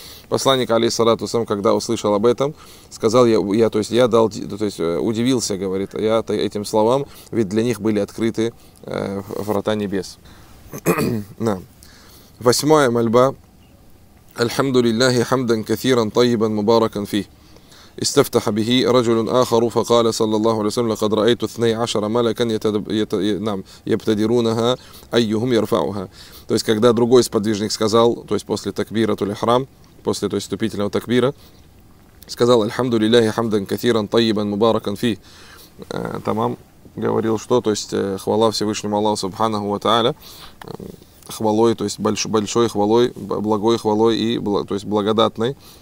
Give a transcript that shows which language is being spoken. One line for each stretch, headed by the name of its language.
Russian: Посланник,
Arabic: алейхиссалату вассалям,
Russian: когда услышал об этом, сказал, удивился, говорит, я этим словам, ведь для них были открыты врата небес. Да. Восьмая мольба.
Arabic: «Альхамду лиллахи хамдан кафиран тайбан мубаракан фи». استفتح به رجل آخر فقال صلى الله عليه وسلم لقد رأيت 12 ملكا يبتدرونها أيهم يرفعها.
Russian: То есть когда другой сподвижник сказал, то есть после такбира тулихрам, после, то есть, вступительного такбира, сказал
Arabic: الحمد لله حمدا كثيرا طيبا مباركا فيه.
Russian: Тамам говорил, что, то есть, хвала Всевышнему Аллаху
Arabic: Субханаху ва Тааля,
Russian: хвалой, то есть большой хвалой, благой хвалой и, то есть, благодатной.